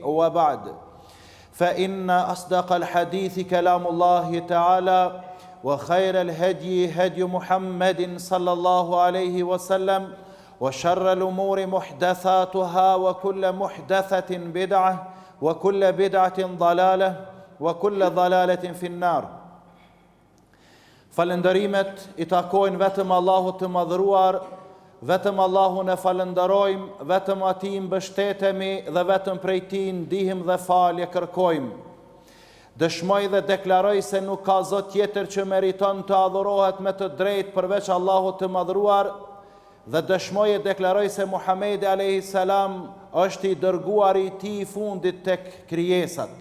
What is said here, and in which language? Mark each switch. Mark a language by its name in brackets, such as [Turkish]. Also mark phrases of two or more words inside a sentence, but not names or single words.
[Arabic] وبعد، فإن أصدق الحديث كلام الله تعالى، وخير الهدي هدي محمد صلى الله عليه وسلم، وشر الأمور محدثاتها، وكل محدثة بدعة، وكل بدعة ضلالة، وكل ضلالة في النار. [Albanian] Falëndërimet I takojnë vetëm Allahut të madhëruar, vetëm Allahun e falënderojmë, vetëm Atij mbështetemi dhe vetëm prej Tij ndihmë dhe falje kërkojmë. Dëshmoj dhe deklaroj se nuk ka Zot tjetër që meriton të adhurohet me të drejtë përveç Allahut të madhëruar, dhe dëshmoj e deklaroj se Muhamedi [Arabic] عليه السلام [Albanian] është I dërguari I Tij I fundit tek krijesat.